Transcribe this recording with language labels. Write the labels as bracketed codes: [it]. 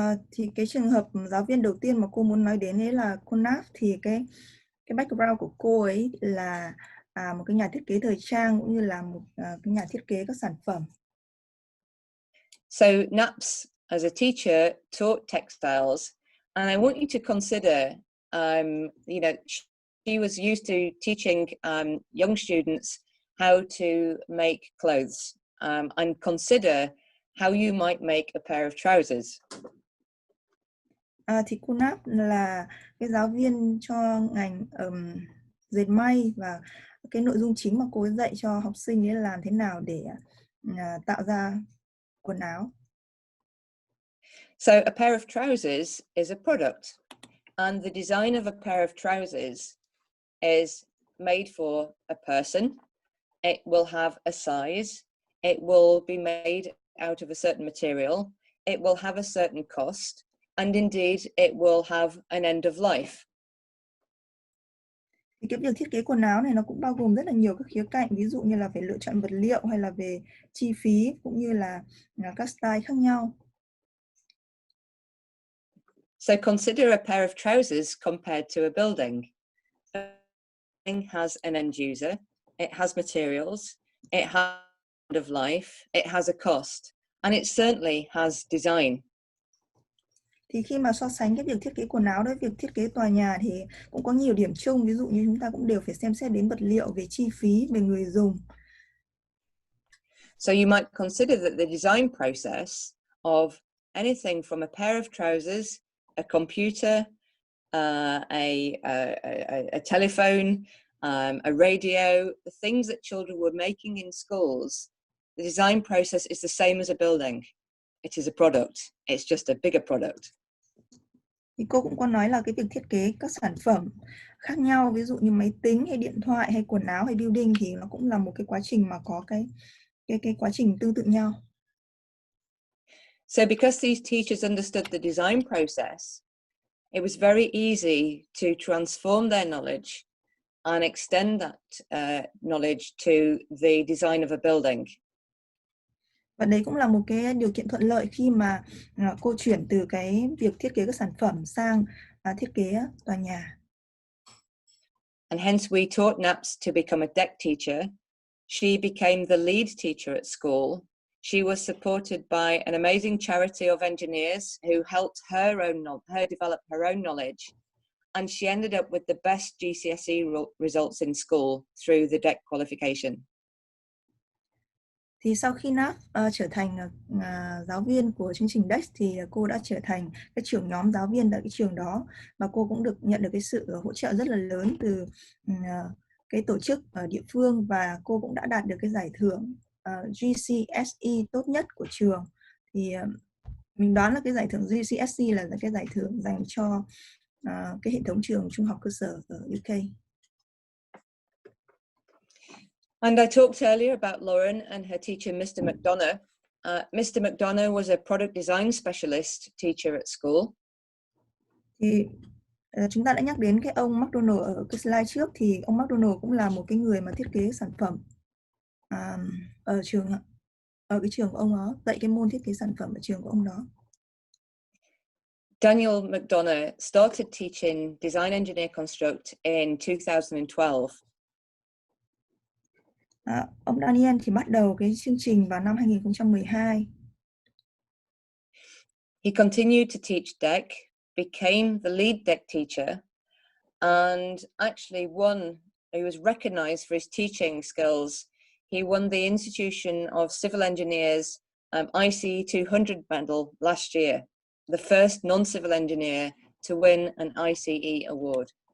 [vi] Thì cái trường hợp giáo viên đầu tiên mà cô muốn nói đến ấy là cô Nap. Thì cái background của cô ấy là một cái nhà thiết kế thời trang cũng như là một cái nhà thiết kế các sản phẩm. [en] So Naps, as a teacher, taught textiles, and I want you to consider, you know, she was used to teaching young students how to make clothes, and consider how you might make a pair of trousers. [vi] Thì cô Nap là cái giáo viên cho ngành dệt may, và cái nội dung chính mà cô ấy dạy cho học sinh ấy là làm thế nào để tạo ra quần áo. [en] So a pair of trousers is a product, and the design of a pair of trousers is made for a person. It will have a size. It will be made out of a certain material. It will have a certain cost. And indeed, it will have an end of life. [vi] Thì cái việc thiết kế quần áo này nó cũng bao gồm rất là nhiều các khía cạnh, ví dụ như là phải lựa chọn vật liệu, hay là về chi phí, cũng như là các style khác nhau. [en] So consider a pair of trousers compared to a building. A building has an end user, it has materials, it has an end of life, it has a cost, and it certainly has design. [vi] Thì khi mà so sánh cái việc thiết kế quần áo với việc thiết kế tòa nhà thì cũng có nhiều điểm chung, ví dụ như chúng ta cũng đều phải xem xét đến vật liệu, về chi phí, về người dùng. [en] So you might consider that the design process of anything from a pair of trousers, a computer, a telephone, a radio, the things that children were making in schools, the design process is the same as a building. It is a product. It's just a bigger product. [vi] Thì cô cũng có nói là cái việc thiết kế các sản phẩm khác nhau, ví dụ như máy tính hay điện thoại hay quần áo hay building, thì nó cũng là một cái quá trình mà có cái quá trình tương tự nhau. [en] So because these teachers understood the design process, it was very easy to transform their knowledge and extend that knowledge to the design of a building. [vi] Và đấy cũng là một cái điều kiện thuận lợi khi mà cô chuyển từ cái việc thiết kế các sản phẩm sang thiết kế tòa nhà. [en] And hence we taught Naps to become a deck teacher. She became the lead teacher at school. She was supported by an amazing charity of engineers who helped her develop her own knowledge. and she ended up with the best GCSE results in school through the DEC qualification. [vi] Thì sau khi Nat trở thành giáo viên của chương trình DEX thì cô đã trở thành cái trưởng nhóm giáo viên tại cái trường đó, và cô cũng được nhận được cái sự hỗ trợ rất là lớn từ cái tổ chức ở địa phương, và cô cũng đã đạt được cái giải thưởng GCSE tốt nhất của trường. Thì mình đoán là cái giải thưởng GCSE là cái giải thưởng dành cho cái hệ thống trường trung học cơ sở ở UK. [en] And I talked earlier about Lauren and her teacher, Mr. McDonough. Mr. McDonough was a product design specialist teacher at school. [vi] Thì chúng ta đã nhắc đến cái ông McDonough ở cái slide trước, thì ông McDonough cũng là một cái người mà thiết kế sản phẩm ở cái trường của ông đó, dạy cái môn thiết kế sản phẩm ở trường của ông đó. [en] Daniel McDonough started teaching Design Engineer Construct in 2012. [vi] Ông Daniel thì bắt đầu cái chương trình vào năm 2012. [en] He continued to teach DEC, became the lead DEC teacher, and actually he was recognized for his teaching skills. He won the Institution of Civil Engineers ICE 200 medal last year, the first non-civil engineer to win an ICE award.